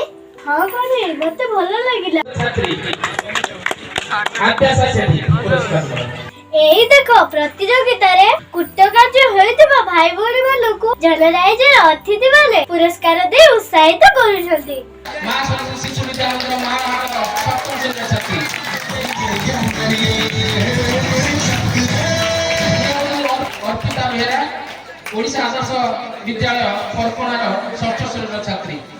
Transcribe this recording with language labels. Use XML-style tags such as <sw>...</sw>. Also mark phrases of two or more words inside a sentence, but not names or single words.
<or>ହଁ କରେ, ମତେ ଭଲ ଲାଗିଲା। ଏଇ ଦେଖ, ପ୍ରତିଯୋଗିତାରେ କୃତକାର୍ଯ୍ୟ ହୋଇଥିବା ଭାଇ ଭଉଣୀ ମାନଙ୍କୁ ଜନରାଜ୍ୟର ଅତିଥି ମାନେ ପୁରସ୍କାର ଦେଇ ଉତ୍ସାହିତ କରୁଛନ୍ତି। ଅର୍ପିତା ବେହେରା ଓଡ଼ିଶା ଆଦର୍ଶ ବିଦ୍ୟାଳୟ ଫରକଣାର 6ଷ୍ଠ ଶ୍ରେଣୀର ଛାତ୍ରୀ।</or>